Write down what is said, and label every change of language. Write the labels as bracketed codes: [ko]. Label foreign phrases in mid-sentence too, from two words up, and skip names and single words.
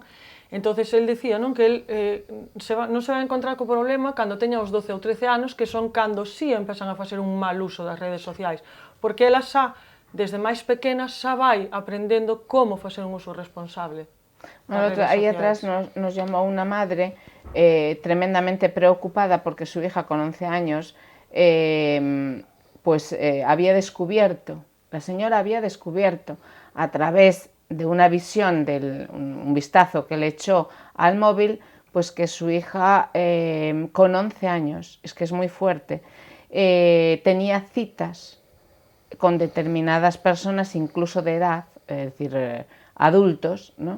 [gl] Entonces, el decía, non, que el non se vai encontrar co problema cando teña os 12 ou 13 anos, que son cando sí empezan a facer un mal uso das redes sociais, porque ela xa, desde máis pequena, xa vai aprendendo como facer un uso responsable. Aí atrás nos llamou unha madre tremendamente preocupada porque [es] su hija con 11 años había descubierto, la señora había descubierto a través de una visión, un vistazo que le echó al móvil, pues que su hija con 11 años, es que es muy fuerte, tenía citas con determinadas personas, incluso de edad, es decir, adultos, ¿no?